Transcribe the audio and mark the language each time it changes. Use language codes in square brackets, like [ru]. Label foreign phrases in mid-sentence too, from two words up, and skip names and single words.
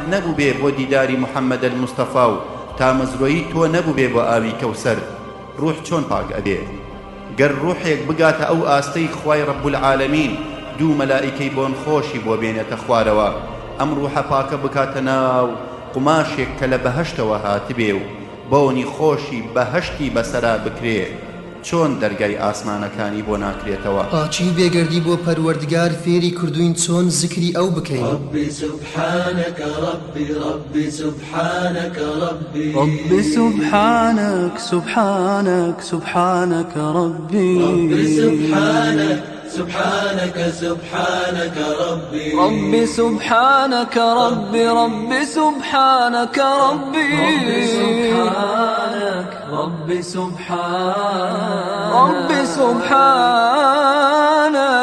[ckb] نەبوو بێ بۆ دیداری محەممەد المستەفا و تامەزرۆیی تۆ نەبوو بێ بۆ ئاوی کەوسەر ڕوح چۆن پاک ئەبێ گەر ڕوحێک بگاتە ئەو ئاستەی خوای [ar] ڕەب العالەمین [ckb] دوو مەلائیکەی بۆن خۆشی بۆ بێنێتە خوارەوە ئەم ڕوحە پاکە بکاتە ناو قماشێک کە لە بەهەشتەوە هاتبێ و بۆنی خۆشی بەهەشتی بەسەرا بکرێ چۆن دەرگای ئاسمانەکانی بۆ ناکرێتەوە پاچی و بێگەردی بۆ پەروەردگار فێری کردوین چۆن زکری ئەو بکەین [ar] ربي سبحانك ربي ربي سبحانك ربي ربي سبحانك سبحانك سبحانك ربي ربي سبحانك سبحانك سبحانك ربي ربي سبحانك ربي ربي سبحانك ربي ربي سبحانك ربي سبحانك